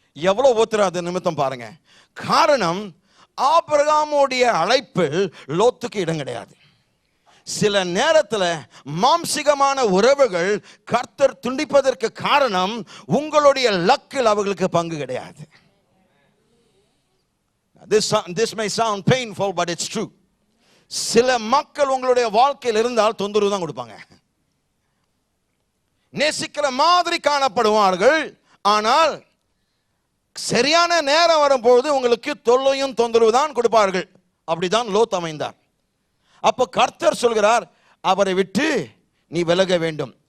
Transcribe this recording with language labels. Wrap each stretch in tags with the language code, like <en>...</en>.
<ta>எவ்வளவு ஓத்துறாத நிமித்தம் பாருங்க. காரணம், ஆபிரகாமுடைய அழைப்பில் லோத்துக்கு இடம் கிடையாது. சில நேரத்தில் மாம்சிகமான உறவுகள் கர்த்தர் துண்டிப்பதற்கு காரணம், உங்களுடைய லக்கில் அவர்களுக்கு பங்கு கிடையாது.</ta> <en>This may sound painful, but it's true.</en> <ta>சில மக்கள் உங்களுடைய வாழ்க்கையில் இருந்தால் தொந்தரவு தான் கொடுப்பாங்க. நேசிக்கிற மாதிரி காணப்படுவார்கள், ஆனால் சரியான நேரம் வரும்போது உங்களுக்கு தொல்லையும் தொந்தரவு தான் கொடுப்பார்கள். அப்படிதான் லோத் அமைந்தார். அப்போ கர்த்தர் சொல்கிறார், அவரை விட்டு நீ விலக வேண்டும்.</ta>